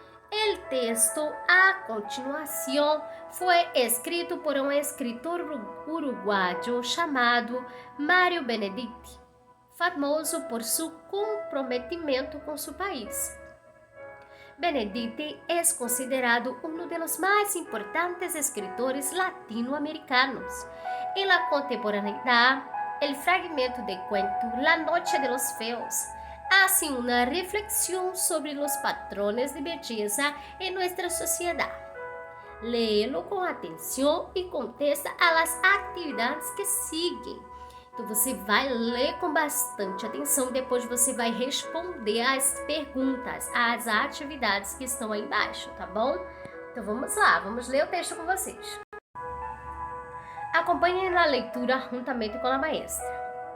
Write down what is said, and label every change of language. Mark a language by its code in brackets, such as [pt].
[es] El texto [pt] a continuação foi escrito por um escritor uruguaio chamado Mário Benedetti, famoso por seu comprometimento com seu país. Benedetti é considerado um dos mais importantes escritores latino-americanos. [es] En la contemporaneidad, el fragmento de cuento La Noche de los Feos hace una reflexión sobre los patrones de belleza en nuestra sociedad. Léelo [pt] com atenção e contesta às atividades que seguem. Então você vai ler com bastante atenção, depois você vai responder as perguntas, as atividades que estão aí embaixo, tá bom? Então vamos lá, vamos ler o texto com vocês. Acompanhem a leitura juntamente com a maestra.